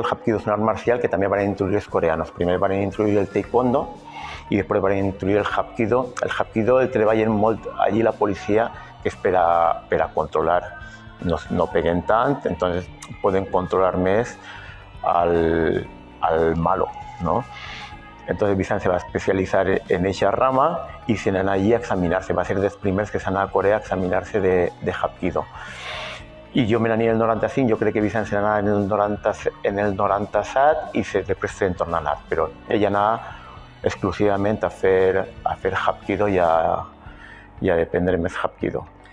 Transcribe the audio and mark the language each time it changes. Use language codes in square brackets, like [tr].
[ca] El Hapkido és un art marcial que també van introduir els coreanos. Primer van introduir el Taekwondo i després van introduir el Hapkido. El Hapkido el treballen molt allí la policia, que és per a controlar. No peguen tant, entonces poden controlar més al malo, ¿no? [es] Entonces Vicent se va especializar en esa rama y se van allí a examinarse. [ca] Va a ser dels primers que s'anà a Corea a examinar-se de Hapkido. I jo me n'anava en el 95, jo crec que Vicent se n'anava en el 97 i després se'n torna a anar. Però ella anava exclusivament a fer Hapkido i a aprendre més Hapkido.